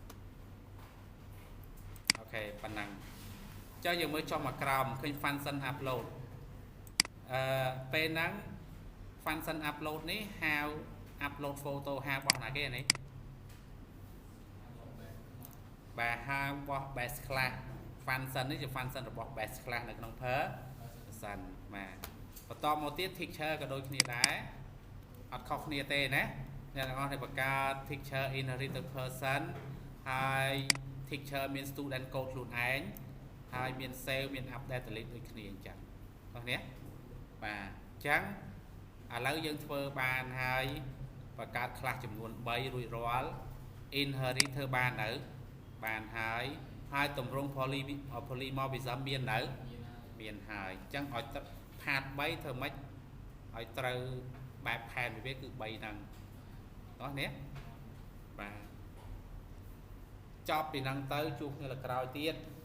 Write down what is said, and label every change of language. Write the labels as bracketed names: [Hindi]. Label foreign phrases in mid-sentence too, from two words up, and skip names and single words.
[Khmer] អូខេប៉ុណ្ណឹងចុះយើងមើលចុះមកក្រោមឃើញ [English] function upload [Khmer] ពេលហ្នឹង [English] function upload [Khmer] នេះហៅ [English] upload photo [Khmer] ហៅរបស់ណាគេនេះបាទហៅរបស់ [English] base class function [Khmer] នេះជា function របស់ [English] base class [Khmer] នៅក្នុង person បាទបន្តមកទៀត teacher ក៏ដូចគ្នាដែរអត់ខុសគ្នាទេណាអ្នកទាំងអស់គ្នាបង្កើត [English] teacher inherited person [Khmer] ហើយ teacher មាន [English] student code [Khmer] ខ្លួនឯងហើយមាន save មាន [English] update delete [Khmer] ដូចគ្នាអញ្ចឹងបងប្អូន បាទអញ្ចឹងឥឡូវយើងធ្វើបានហើយបង្កើត class ចំនួន3រួចរាល់ inherit ធ្វើបាននៅបានហើយតម្រង់ polymorphism មាននៅមានហើយអញ្ចឹងឲ្យផាត3ធ្វើម៉េចឲ្យត្រូវបែបផែនវាគឺ3ហ្នឹងតោះនេះបាទចប់ពីហ្នឹងទៅជួបគ្នាលើក្រោយទៀត